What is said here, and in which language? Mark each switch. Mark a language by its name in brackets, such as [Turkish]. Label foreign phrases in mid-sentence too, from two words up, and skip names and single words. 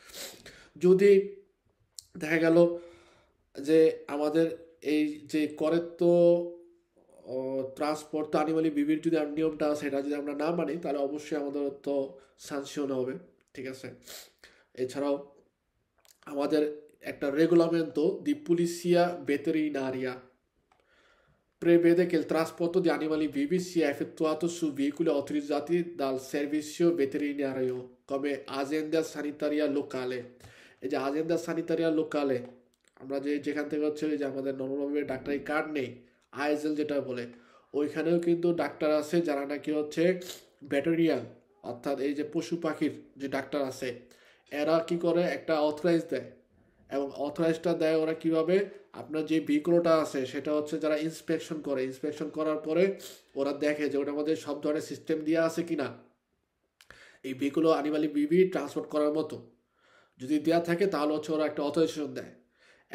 [Bangla] যদি দেখা গেল যে আমাদের এই যে করের তো ট্রান্সপোর্ট তো [Italian] animali vivi [Bangla] যদি নিয়মটা সেটা যদি আমরা না মানি, তাহলে অবশ্যই আমাদের তো সানকশন হবে, ঠিক আছে? এছাড়াও আমাদের একটা [Italian] regolamento di polizia veterinaria prevede che il trasporto di animali vivi sia effettuato su veicoli autorizzati dal servizio veterinario come azienda sanitaria locale। [Bangla] এই যে [Italian] azienda sanitaria locale, [Bangla] আমরা যেখান থেকে হচ্ছে যে আমাদের নর্মালভাবে ডাক্তারি কার্ড নেই, আইএসএল যেটা বলে, ওইখানেও কিন্তু ডাক্তার আছে যারা নাকি হচ্ছে ভেটেরিয়ান, অর্থাৎ এই যে পশু পাখির যে ডাক্তার আছে, এরা কি করে একটা অথরাইজ দেয়। এবং অথরাইজটা দেয় ওরা কিভাবে, আপনার যে ভেহিকলটা আছে সেটা হচ্ছে যারা ইন্সপেকশন করে, ইন্সপেকশন করার পরে ওরা দেখে যে ওটার মধ্যে সব ধরনের সিস্টেম দেওয়া আছে কিনা, এই ভেহিকল [Italian] animali vivi [Bangla] ট্রান্সপোর্ট করার মতো যদি দেওয়া থাকে, তাহলে হচ্ছে ওরা একটা অথরাইজেশন দেয়।